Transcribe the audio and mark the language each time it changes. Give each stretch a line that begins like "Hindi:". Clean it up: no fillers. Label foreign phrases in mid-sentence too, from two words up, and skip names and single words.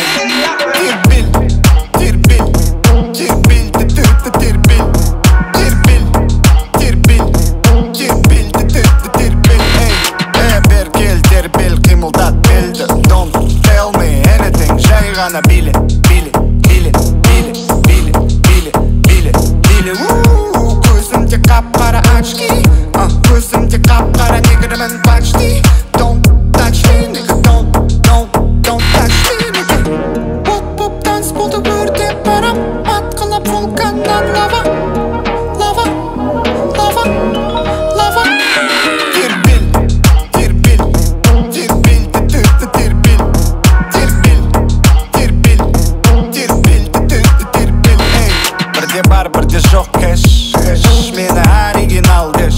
Kazakh: Қимылдат белді.
English: Don't tell me anything.
Kazakh: Жай ғана биле. Көзімде қап-қара очки, көзімде қап-қара негрімін почти.
English: Don't touch me, nigga, don't touch me, nigga.
Kazakh: Боп танцполды өртеп барам, атқылап вулканнан лава. Бірде жоқ кэш, мені оригинал деш.